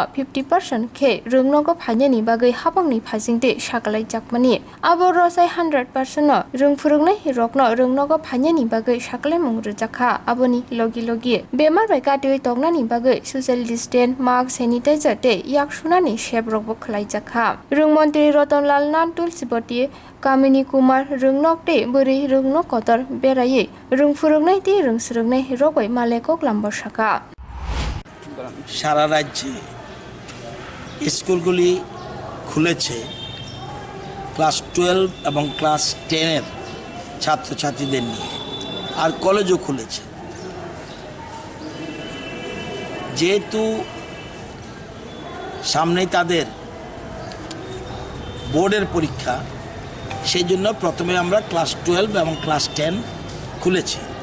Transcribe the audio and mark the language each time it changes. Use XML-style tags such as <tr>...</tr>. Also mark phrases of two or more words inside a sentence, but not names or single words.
<trp>50% khe rwngnogo phainani bagui hapangni phasingte sakalaijakmani abo rosai 100% no rungphuruknai rokno rwngnogo phainani bagui saklaimung rwjaka aboni logi bemar bai katui tongnani bagui</trp> <en>social distance mask sanitizer</en> <trp>tei yaksunani sep rokbo khlaijaka montri rtnlal nan tulsiboti kamini kumar rwngnok tei berai rwngnok kotor berai rungphuruknai tei rungsrungnai rogoi malekok lambosaka</trp> <bn>সারা রাজ্যে স্কুলগুলি খুলেছে ক্লাস 12 এবং ক্লাস 10 এর ছাত্রছাত্রীদের নিয়ে আর কলেজও খুলেছে যেহেতু সামনেই তাদের বোর্ডের পরীক্ষা সেই জন্য প্রথমে আমরা ক্লাস 12 এবং ক্লাস 10 খুলেছি</bn>